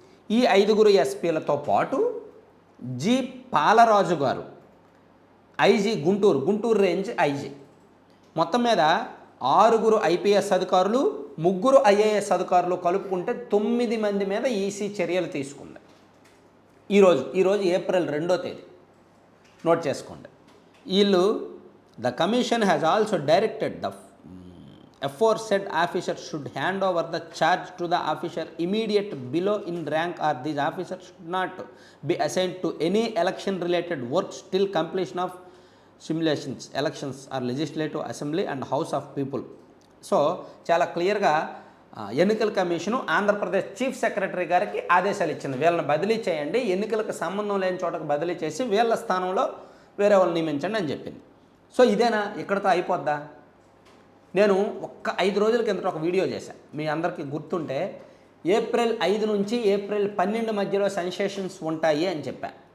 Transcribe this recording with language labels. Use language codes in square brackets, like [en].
[te] ఈ 5 ఎస్పీలతో పాటు జి పాలరాజు గారు ఐజీ గుంటూరు రేంజ్ ఐజీ. మొత్తం మీద 6 ఐపీఎస్ అధికారులు, 3 ఐఏఎస్ అధికారులు కలుపుకుంటే 9 మంది మీద ఈసీ చర్యలు తీసుకుంది. ఈరోజు ఏప్రిల్ 2వ తేదీ, నోట్ చేసుకోండి. వీళ్ళు [en] The commission has also directed the aforesaid officer should hand over the charge to the officer immediate below in rank, or these officers should not be assigned to any election related works till completion of simulations, elections or legislative assembly and house of people. [te] So చాలా క్లియర్గా ఎన్నికల commission Andhra Pradesh chief secretary గారికి ఆదేశాలు ఇచ్చింది. వీళ్ళని బదిలీ చేయండి, ఎన్నికలకు సంబంధం లేని చోటకు బదిలీ చేసి వీళ్ళ స్థానంలో వేరే వాళ్ళని నియమించండి అని చెప్పింది. సో ఇదేనా, ఇక్కడతో అయిపోద్దా? నేను 5 రోజుల కిందట ఒక వీడియో చేశాను, మీ అందరికీ గుర్తుంటే ఏప్రిల్ 5 నుంచి ఏప్రిల్ 12 మధ్యలో సెన్సేషన్స్ ఉంటాయి అని చెప్పాను.